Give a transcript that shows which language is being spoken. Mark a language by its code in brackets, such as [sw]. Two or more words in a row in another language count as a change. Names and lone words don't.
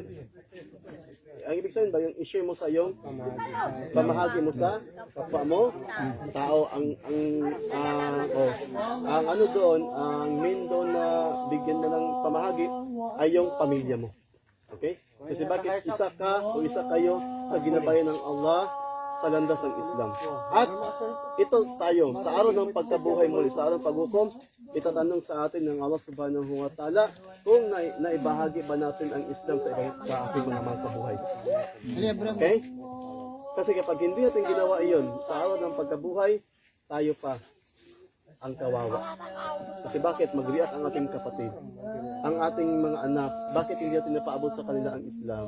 [tl] Ang ibig sabihin ba, yung i-share mo sa iyong pamahagi mo sa kapwa mo, tao, ang main doon na bigyan mo ng pamahagi ay yung pamilya mo. Okay? Kasi bakit isa ka o isa kayo sa ginabayan ng Allah sa landas ng Islam. At ito tayo, sa araw ng pagkabuhay muli, sa araw ng paghukom, itatanong sa atin ng Allah [ar] subhanahu wa ta'ala [tl] kung naibahagi ba natin ang Islam sa ating mga mahal sa buhay. Okay? Kasi kapag hindi natin ginawa iyon, sa araw ng pagkabuhay, tayo pa ang kawawa. Kasi bakit? Mag-react ang ating kapatid, ang ating mga anak, bakit hindi natin napaabot sa kanila ang Islam?